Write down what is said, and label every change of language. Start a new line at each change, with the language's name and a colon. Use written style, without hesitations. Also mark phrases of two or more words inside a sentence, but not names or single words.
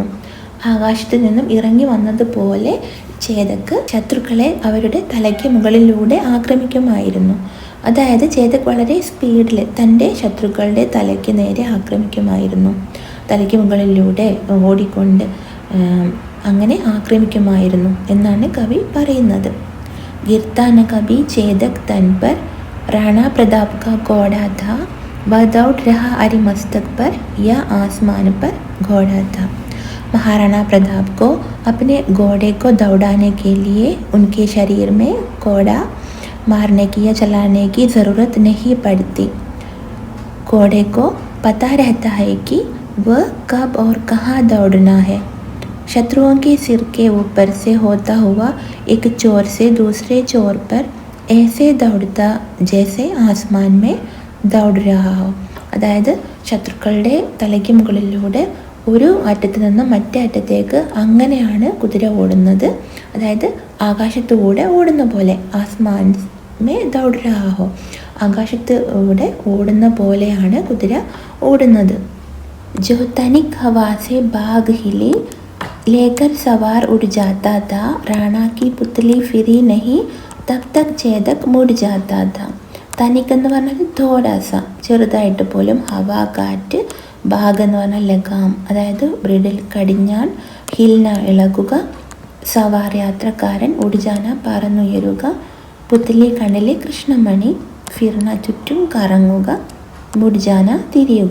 Malayalam: ആകാശത്ത് നിന്നും ഇറങ്ങി വന്നതുപോലെ ചേതക് ശത്രുക്കളെ അവരുടെ തലയ്ക്ക് മുകളിലൂടെ ആക്രമിക്കുമായിരുന്നു. അതായത് ചേതക് വളരെ സ്പീഡിൽ തൻ്റെ ശത്രുക്കളുടെ തലയ്ക്ക് നേരെ ആക്രമിക്കുമായിരുന്നു. തലയ്ക്ക് മുകളിലൂടെ ഓടിക്കൊണ്ട് അങ്ങനെ ആക്രമിക്കുമായിരുന്നു എന്നാണ് കവി പറയുന്നത്.
Hindi: गिरता न कभी चेदक तन पर राणा प्रताप का घोड़ा था, वह दौड़ रहा अरि मस्तक पर या आसमान पर घोड़ा था. महाराणा प्रताप को अपने घोड़े को दौड़ाने के लिए उनके शरीर में घोड़ा मारने की या चलाने की ज़रूरत नहीं पड़ती. घोड़े को पता रहता है कि वह कब और कहाँ दौड़ना है. शत्रुओं के सिर के ऊपर से होता हुआ एक चोर से दूसरे चोर पर ऐसे दौड़ता जैसे आसमान में दौड़ रहा हो.
Malayalam: അതായത് ശത്രുക്കളുടെ തലയ്ക്ക് മുകളിലൂടെ ഒരു അറ്റത്ത് നിന്നും മറ്റേ അറ്റത്തേക്ക് അങ്ങനെയാണ് കുതിര ഓടുന്നത്. അതായത് ആകാശത്തൂടെ ഓടുന്ന പോലെ,
Hindi: आसमान में दौड़ रहा हो,
Malayalam: ആകാശത്തൂടെ ഓടുന്ന പോലെയാണ് കുതിര ഓടുന്നത്.
Hindi: जो तनिक हवा से बाग हिली लेकर सवार उड़ जाता था, राणा की पुतली फिरी नहीं तब तक ചേതക് മുड़ जाता था.
Malayalam: തനിക്ക് എന്ന് പറഞ്ഞാൽ
Hindi: थोड़ा सा,
Malayalam: ചെറുതായിട്ട് പോലും, ഹവ കാറ്റ്, ബാഗ് എന്ന് പറഞ്ഞാൽ ലഗാം, അതായത് ബ്രിഡിൽ കടിഞ്ഞാൺ, ഹിൽന ഇളകുക, സവാർ യാത്രക്കാരൻ,
Hindi: उड़ जाना
Malayalam: പറന്നുയരുക, പുത്തലി കണ്ണിലെ കൃഷ്ണമണി, ഫിർന ചുറ്റും കറങ്ങുക,
Hindi: मुड़ जाना
Malayalam: തിരിയുക.